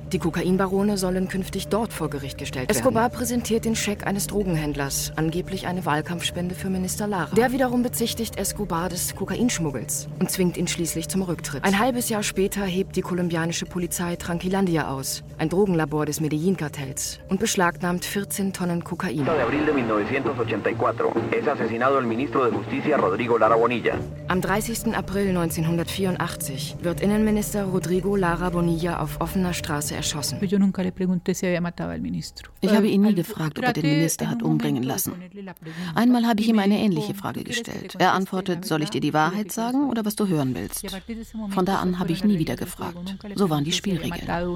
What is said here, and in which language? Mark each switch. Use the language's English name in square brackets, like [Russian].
[German] Die Kokainbarone sollen künftig dort vor Gericht gestellt werden. Escobar präsentiert den Scheck eines Drogenhändlers, angeblich eine Wahlkampfspende für Minister Lara. Der wiederum bezichtigt Escobar des Kokainschmuggels und zwingt ihn schließlich zum Rücktritt. Ein halbes Jahr später hebt die kolumbianische Polizei Tranquilandia aus, ein Drogenlabor des Medellin-Kartells, und beschlagnahmt 14 Tonnen Kokain. [Spanish] De 1984 es asesinado el ministro de Justicia Rodrigo Lara Bonilla. [German] Am 30. April 1984 wird Innenminister Rodrigo Lara Bonilla auf offener Straße erschossen. [Spanish] Yo nunca le pregunté si había matado al ministro. [German] Ich habe ihn nie gefragt, ob er den Minister hat umbringen lassen. Einmal habe ich ihm eine ähnliche Frage gestellt. Er antwortet, soll ich dir die Wahrheit sagen oder was du hören willst? Von da an habe ich nie wieder gefragt. So waren die Spielregeln.